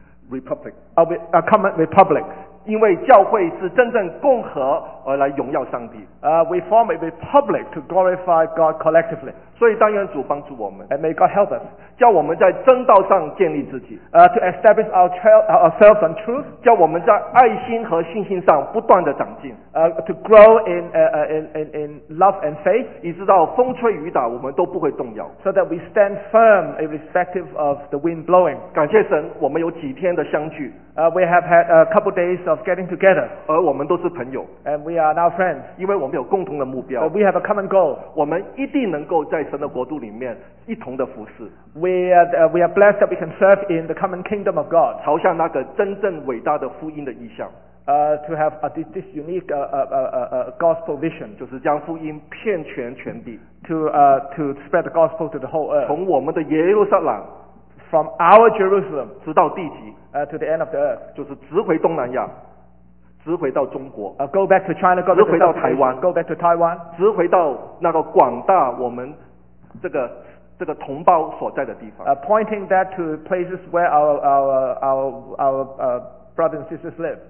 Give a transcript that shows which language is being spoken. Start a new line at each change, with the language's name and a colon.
English: republic. A common republic.
Chinese: 因为教会是真正共和而来荣耀上帝。
English: We form a republic to glorify God collectively.
Chinese: 所以当愿主帮助我们。
English: And may God help us.
Chinese: 叫我们在真道上建立自己。
English: To establish ourselves on truth.
Chinese: 叫我们在爱心和信心上不断的长进。
English: To grow in love and faith.
Chinese: 以至到风吹雨打我们都不会动摇。
English: So that we stand firm irrespective of the wind blowing.
Chinese: 感谢神我们有几天的相聚。
English: We have had a couple days of getting together.
Chinese: 而我们都是朋友。
English: And we are now friends.
Chinese: 因为我们有共同的目标。
English: But we have a common goal.
Chinese: 我们一定能够在神的国度里面一同的服侍。
English: We are blessed that we can serve in the common kingdom of God.
Chinese: 朝向那个真正伟大的福音的意向。
English: To have this unique gospel vision.
Chinese: 就是将福音遍全全地。
English: To spread the gospel to the whole earth.
Chinese: 从我们的耶路撒冷。
English: From our Jerusalem.
Chinese: 直到地极。
English: To the end of the earth.
Chinese: 就是直回东南亚。直回到中国。
English: Go back to China, go back to Taiwan. Go back to Taiwan.
Chinese: 直回到那个广大我们这个同胞所在的地方。
English: Pointing that to places where our brothers and sisters live.